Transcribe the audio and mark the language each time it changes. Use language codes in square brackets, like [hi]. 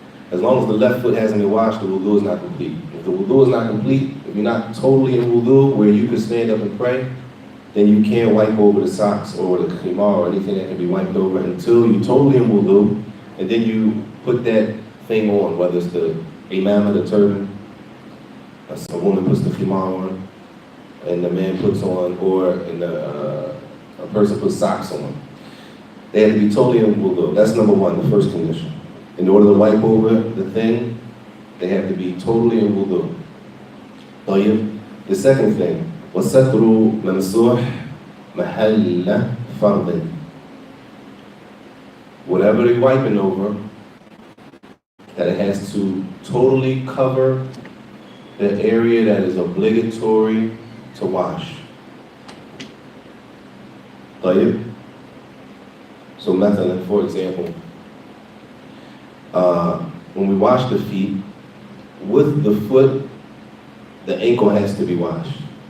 [en] As long as the left foot hasn't been washed, the wudu is not complete. If the wudu is not complete, if you're not totally in wudu where you can stand up and pray, then you can't wipe over the socks or the khimar or anything that can be wiped over until you're totally in wudu, and then you put that thing on, whether it's the imam or the turban, a woman puts the khimar on, and the man puts on, or a person puts socks on. They have to be totally in wudu. That's number one, the first condition. In order to wipe over the thing, they have to be totally in wudu. [ar] طيب. [en] The second thing, [ar] وَسَتْرُ مَمْسُوحْ مَحَلَّ فَرْضٍ. [en] Whatever they're wiping over, that it has to totally cover the area that is obligatory to wash. [ar] طيب. [en] So [ar] مثلا, [en] for example, when we wash the feet, with the foot, the ankle has to be washed.